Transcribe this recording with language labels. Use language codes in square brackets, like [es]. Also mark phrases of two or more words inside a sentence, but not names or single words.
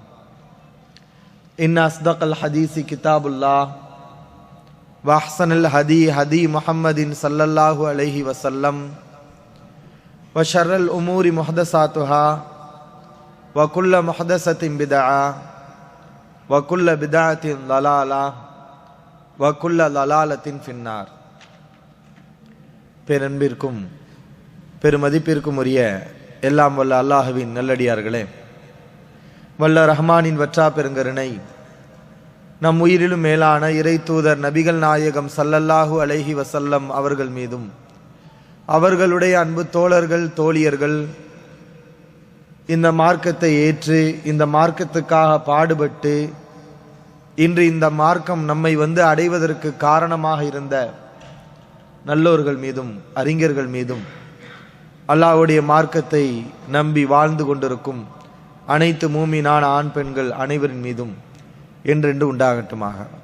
[ar] إن أصدق الحديث كتاب الله وأحسن الهدي هدي محمد صلى الله عليه وسلم وشر الأمور محدثاتها وكل محدثة بدعة وكل بدعة ضلالة وكل ضلالة في النار. [ta] பேரன்பிற்கும் பெருமதிப்பிற்கும் உரிய எல்லாம் வல்ல அல்லாஹ்வின் நல்லடியார்களே, வல்ல ரஹ்மானின் வற்றா பெருங்கருணை நம் உயிரிலும் மேலான இறை தூதர் நபிகள் நாயகம் [ar] صلى الله عليه وسلم [ta] அவர்கள் மீதும் அவர்களுடைய அன்பு தோழர்கள் தோழியர்கள் இந்த மார்க்கத்தை ஏற்று இந்த மார்க்கத்துக்காக பாடுபட்டு இன்று இந்த மார்க்கம் நம்மை அடைவதற்கு காரணமாக இருந்த நல்லோர்கள் மீதும் அறிஞர்கள் மீதும் அல்லாஹ்வுடைய மார்க்கத்தை நம்பி வாழ்ந்து கொண்டிருக்கும் அனைத்து மூமினான ஆண் பெண்கள் அனைவரின் மீதும் என்றென்று உண்டாகட்டுமாக.